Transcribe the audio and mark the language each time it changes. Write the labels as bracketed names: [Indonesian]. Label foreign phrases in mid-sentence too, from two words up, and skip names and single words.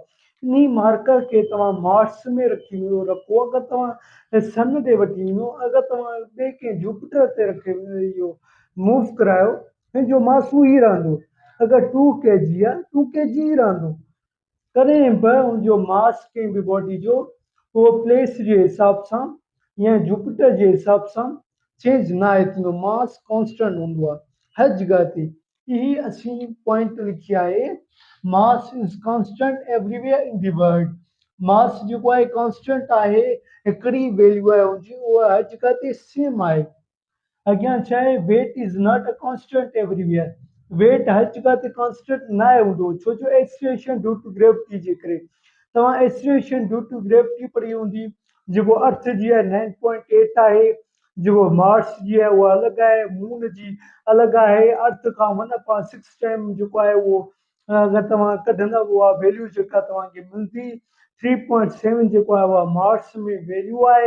[Sindhi] इन मार्कर खे तव्हां मार्स में रखी रखो, अगरि तव्हां सन ते वठी वञो, अगरि तव्हां ॿिए कंहिं जुपिटर ते रखे इहो मूव करायो, हिनजो मास उहो ई रहंदो। अगरि 2 kg आहे, 2 kg ई रहंदो। कॾहिं बि हुनजो मास कंहिं बि बॉडी जो उहो प्लेस जे हिसाब सां या जुपिटर जे हिसाब सां चेंज न आहे थींदो, मास कॉन्स्टेंट हूंदो आहे हर जगह ते। यही असीं पॉइंट लिखी आहे, [English] Mass is constant everywhere in the world. [Sindhi] मास जेको आहे कॉन्स्टेंट आहे, हिकिड़ी वैल्यू आहे हुनजी, उहा हर जगह ते सेम आहे। अॻियां छा आहे, [English] Weight is not a constant everywhere. [Sindhi] वेट हर जगह ते कॉन्स्टेंट न आहे हूंदो, छो जो [English] acceleration due to gravity [Sindhi] जे करे। तव्हां [English] acceleration due to gravity [Sindhi] पढ़ी हूंदी, जेको अर्थ जी आहे 9.8 आहे, जेको मार्स जी आहे उहा अलॻि आहे, मून जी अलॻि आहे, अर्थ खां 1/6 टाइम जेको आहे उहो अगरि तव्हां कढंदा उहा वैल्यू जेका तव्हांखे मिलंदी 3.7 जेको आहे उहा मार्स में वैल्यू आहे।